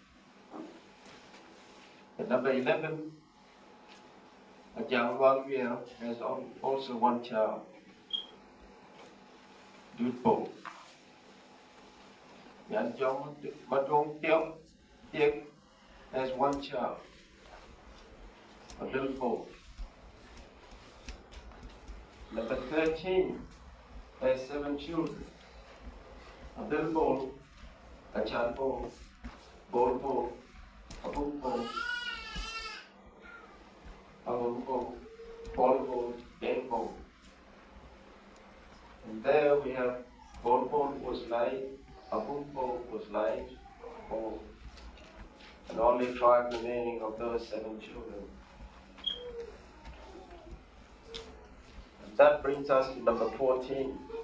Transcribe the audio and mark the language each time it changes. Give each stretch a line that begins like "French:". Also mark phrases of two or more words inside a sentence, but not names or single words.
English: And number 11, Ajang Walviel, has also 1 child, Dut Bul. Yan Jong Madong Tiek has 1 child, Adil Bul. Number 13 has 7 children: Adil Bul, Achan Bul, Bul Bul, Abum Bul, Along Bul, Bul Bul, Deng Bul. And there we have Bul Bul was laid, Abum Bul was laid, Bul, and only 5 remaining of those 7 children. And that brings us to number 14.